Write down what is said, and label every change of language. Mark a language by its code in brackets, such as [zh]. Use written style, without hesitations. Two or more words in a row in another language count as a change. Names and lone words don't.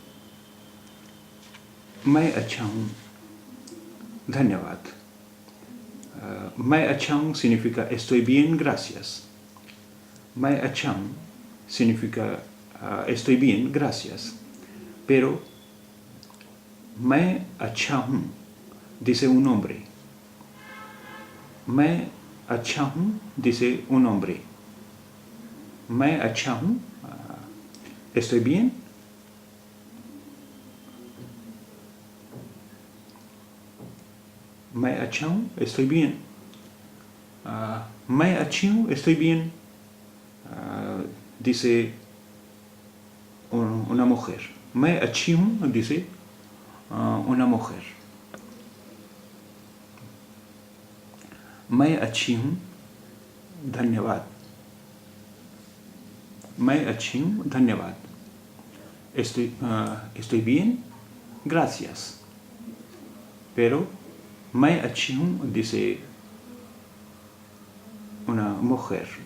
[hi] मैं अच्छा हूँ धन्यवाद. मैं अच्छा हूँ [es] significa estoy bien, gracias. [hi] मैं अच्छा हूँ [es] significa estoy bien, gracias. Pero [hi] मैं अच्छा हूँ [es] dice un hombre. [hi] मैं अच्छा हूँ [es] dice un hombre. [hi] मैं अच्छा हूँ [es] estoy bien. [hi] मैं अच्छा हूँ [es] estoy bien. [hi] मैं अच्छी हूँ [es] estoy bien. Dice una mujer. [hi] मैं अच्छी हूँ [es] dice una mujer. [hi] मैं अच्छी हूँ धन्यवाद. मैं अच्छी हूँ धन्यवाद. [es] Estoy bien, gracias. Pero [hi] मैं अच्छी हूँ [es] dice una mujer.